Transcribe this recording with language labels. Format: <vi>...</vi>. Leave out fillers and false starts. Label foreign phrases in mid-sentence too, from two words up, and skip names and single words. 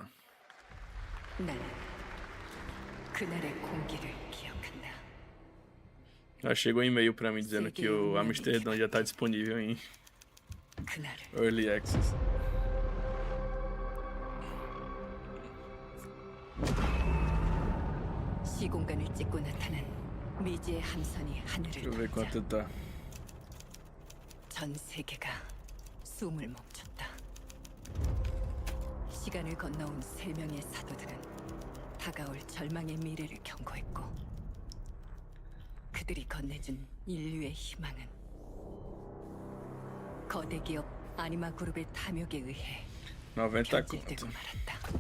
<pt>Já chegou um e-mail pra mim dizendo que o Amsterdã já tá disponível em</pt> <en>Early Access.</en> <pt>Deixa eu ver quanto tá.</pt> <ko>전 세계가 숨을 멈췄다. 시간을 건너온 세 명의 사도들은 다가올 절망의 미래를 경고했고, 그들이 건네준 인류의 희망은 거대 기업 아니마 그룹의 탐욕에 의해 변질되고 말았다.</ko>